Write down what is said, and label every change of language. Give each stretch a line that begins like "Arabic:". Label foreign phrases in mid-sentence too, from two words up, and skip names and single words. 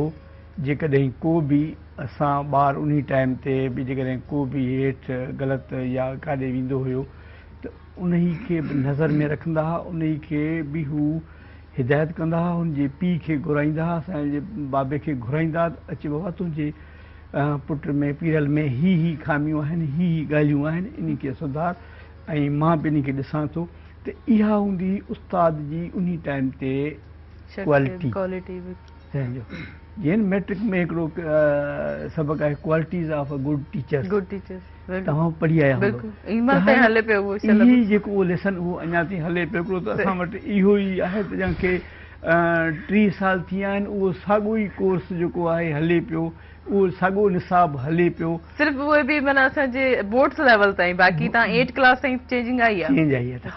Sindhi: जेकॾहिं को बि असां ॿार उन टाइम ते बि जेकॾहिं को बि हेठि ग़लति या काॾे वेंदो हुयो त उन खे बि नज़र में रखंदा हुआ, उन खे बि हू हिदायत कंदा हुआ, हुनजे पीउ खे घुराईंदा हुआ, असांजे बाबे खे घुराईंदा अचे बाबा तुंहिंजे पुट में पीरल में ही खामियूं आहिनि, ही ॻाल्हियूं आहिनि, इन खे सुधार ऐं मां बि इन खे ॾिसां थो। त इहा हूंदी उस्ताद जी उन टाइम ते क्वालिटी जीअं मैट्रिक में हिकिड़ो सबक़ु आहे
English: qualities of a good teacher
Sindhi: तव्हां पढ़ी आया जेको उहो लेसन उहो अञा ताईं हले पियो हिकिड़ो त असां वटि इहो ई आहे त जंहिंखे 30 साल थी विया आहिनि उहो साॻियो ई कोर्स जेको आहे हले पियो, उहो साॻियो निसाब हले पियो। सिर्फ़ु उहे बि माना असांजे
English: boards level
Sindhi: ताईं, बाक़ी तव्हां 8 क्लास ताईं चेंजिंग आई आहे।